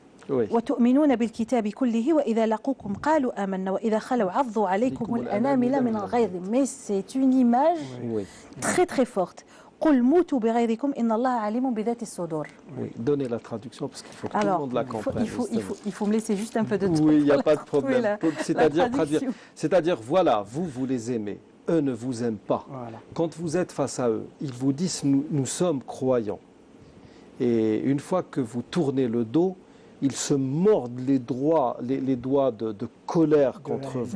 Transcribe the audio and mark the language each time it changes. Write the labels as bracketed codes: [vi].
[ar] وتؤمنون بالكتاب كله وإذا لقوكم قالوا آمنا وإذا خلوا عضوا عليكم الأنامل من الغيظ. [fr] Mais c'est une image très très forte. [ar] قل موتوا بغيظكم إن الله عليم بذات الصدور. [fr] Oui, donnez la traduction parce qu'il faut que tout le monde la comprenne. Il faut me laisser juste un peu de temps. Oui, il n'y a pas de problème. C'est-à-dire, voilà, vous les aimez. Eux ne vous aiment pas. Voilà. Quand vous êtes face à eux, ils vous disent nous sommes croyants. Et une fois que vous tournez le dos, ils se mordent les doigts de colère contre vous.